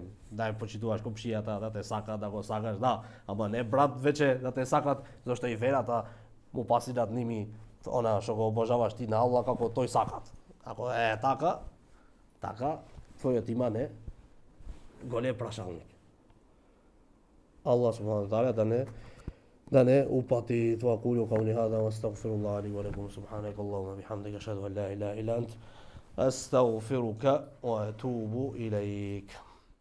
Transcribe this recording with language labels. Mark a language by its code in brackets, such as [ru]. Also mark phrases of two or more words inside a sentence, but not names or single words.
[mk] Да ја почитуваш комшијата, да те сака, да го сакаш, да, ама не брат вече да те сакат, зашто и верата му пасират ними она што го обожаваш ти на Аллах како тој сакат. Ако е така, твојот иман е голем прашалник. [ar] الله سبحانه وتعالى [mk] да не упати тоа [ar] أقول قولي هذا وأستغفر الله لي ولكم سبحانك اللهم وبحمدك أشهد أن لا إله إلا أنت أستغفرك وأتوب إليك.